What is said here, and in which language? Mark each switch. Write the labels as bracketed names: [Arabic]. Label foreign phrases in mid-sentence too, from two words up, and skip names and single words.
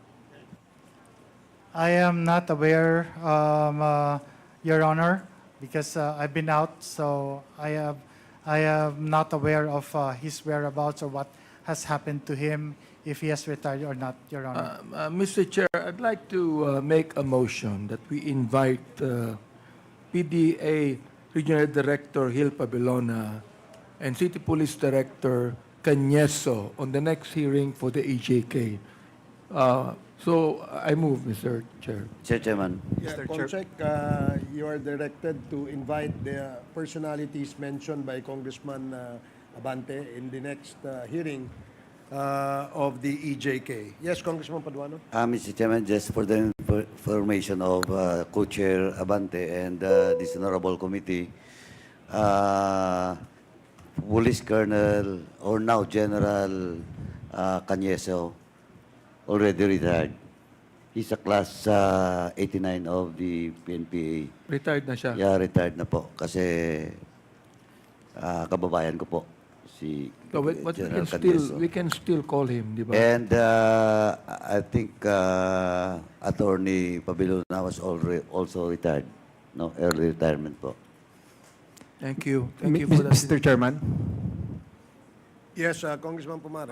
[English] I am not aware, Your Honor, because I've been out, so I am not aware of his whereabouts or what has happened to him, if he has retired or not, Your Honor. Mr. Chair, I'd like to make a motion that we invite PDA Regional Director Gil Pabelona and City Police Director Cañeso on the next hearing for the EJK. So I move, Mr. Chair. Chairman. Yeah, Comsec, you are directed to invite the personalities mentioned by Congressman Abante in the next hearing of the EJK. Yes, Congressman Paduano? Mr. Chairman, just for the information of Co-Chair Abante and this honorable committee, Police Colonel, or now General Cañeso, already retired. He's a class 89 of the PNPA. [Filipino] Retired na siya. Yeah, retired na po. Kasi kababayan ko po, si [English] So but General Cañeso. we can still call him, [Filipino] di ba? [English] And I think Attorney Pabelona was already also retired. No, early retirement po. Thank you. Thank you for that. Mr. Chairman, Yes, Congressman Pumare.